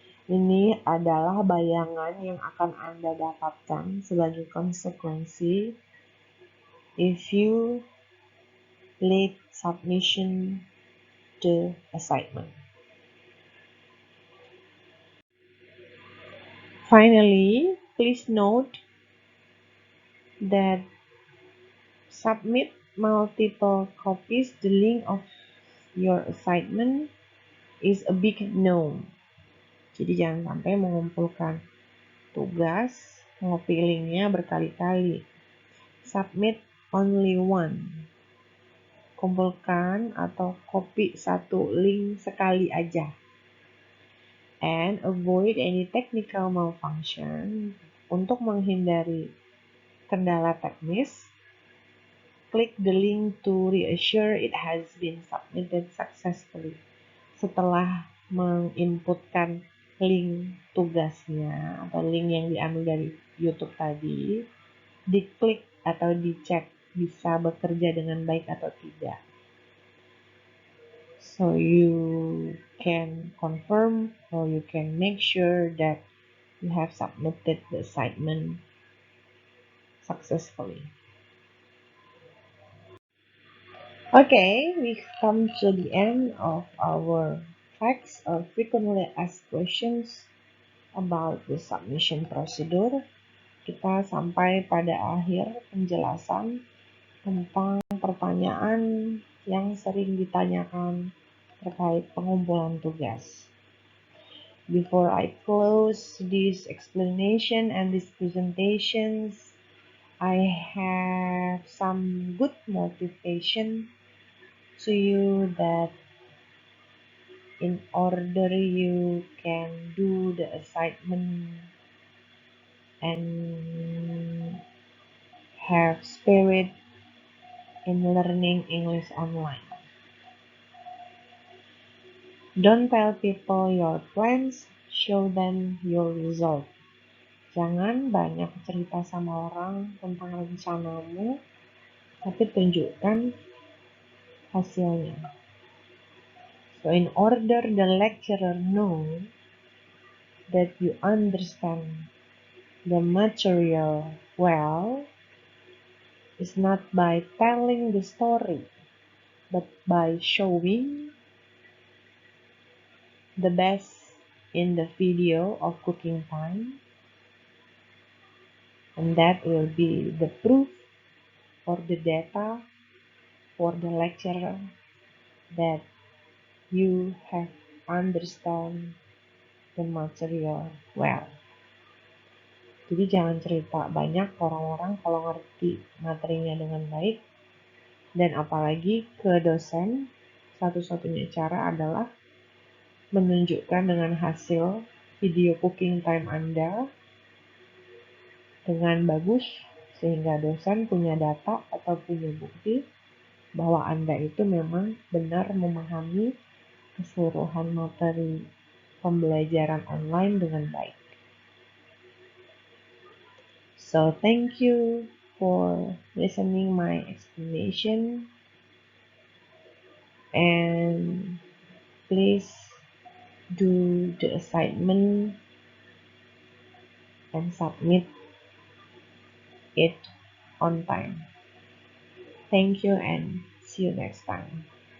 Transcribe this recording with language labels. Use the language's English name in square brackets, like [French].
[Indonesian] Ini adalah bayangan yang akan Anda dapatkan sebagai konsekuensi [English] if you late submission the assignment. Finally, please note that submit multiple copies. The link of your assignment is a big no. [Indonesian] Jadi jangan sampai mengumpulkan tugas, ngopi linknya berkali-kali. [English] Submit only one. [Indonesian] Kumpulkan atau copy satu link sekali aja. [English] And avoid any technical malfunction. [Indonesian] Untuk menghindari kendala teknis, klik [English] the link to reassure it has been submitted successfully. [Indonesian] Setelah menginputkan link tugasnya atau link yang diambil dari YouTube tadi, diklik atau dicek bisa bekerja dengan baik atau tidak. [English] So you can confirm or you can make sure that you have submitted the assignment successfully. Okay, we come to the end of our facts or frequently asked questions about the submission procedure. [Indonesian] Kita sampai pada akhir penjelasan tentang pertanyaan yang sering ditanyakan terkait pengumpulan tugas. [English] Before I close this explanation and these presentations, I have some good motivation to you that in order you can do the assignment and have spirit in learning English online. Don't tell people your plans, show them your result. [Indonesian] Jangan banyak cerita sama orang tentang rencanamu, tapi tunjukkan hasilnya. [English] So in order the lecturer know that you understand the material well, is not by telling the story, but by showing the best in the video of cooking time, and that will be the proof or the data for the lecturer that you have understand the material well. [Indonesian] Jadi jangan cerita banyak orang-orang kalau ngerti materinya dengan baik, dan apalagi ke dosen satu-satunya cara adalah menunjukkan dengan hasil video cooking time Anda dengan bagus sehingga dosen punya data atau punya bukti bahwa Anda itu memang benar memahami keseluruhan materi pembelajaran online dengan baik. [English] So thank you for listening my explanation, and please do the assignment and submit it on time. Thank you and see you next time.